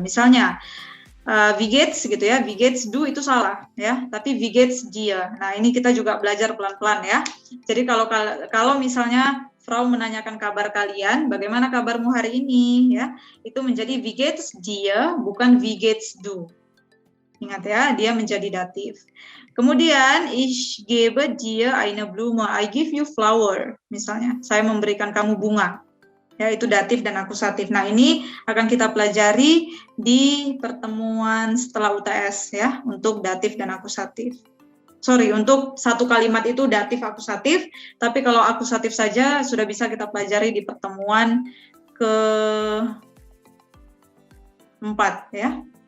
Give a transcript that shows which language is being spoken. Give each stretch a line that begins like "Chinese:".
Indonesian: Misalnya, wie geht's gitu ya, wie geht's du itu salah ya, tapi
German: wie geht's dir.
Indonesian: Nah, ini kita juga belajar pelan-pelan ya. Jadi kalau misalnya Frau menanyakan kabar kalian, bagaimana kabarmu hari ini ya, itu menjadi
German: wie geht's dir,
Indonesian: bukan wie geht's du. Ingat ya, dia menjadi datif.
German: Kemudian ich gebe dir eine Blume,
English: I give you flower.
Indonesian: Misalnya, saya memberikan kamu bunga. Ya, itu datif dan akusatif. Nah, ini akan kita pelajari di pertemuan setelah UTS ya, untuk datif dan akusatif. Untuk satu kalimat itu datif akusatif, tapi kalau akusatif saja sudah bisa kita pelajari di pertemuan ke-4 ya.